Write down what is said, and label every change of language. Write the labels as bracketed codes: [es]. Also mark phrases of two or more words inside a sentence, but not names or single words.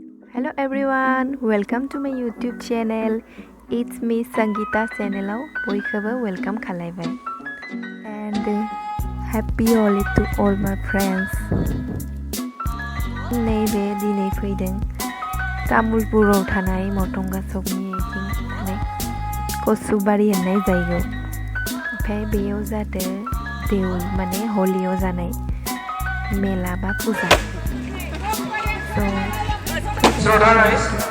[en] Hello everyone, welcome to my YouTube channel. It's me Sangeeta channel. [brx] Boykhaba welcome khalaibai. [en] And happy Holi to all my friends. [brx] Neibe dinei फैदों तामुलपुराव थानाय मटंगा सकनि इथिं थानाय कसुबारि होननाय जायगायाव ओमफ्राय बेयाव जादों देउल माने हलियाव जानाय मेला बा फुजा [en] So guys,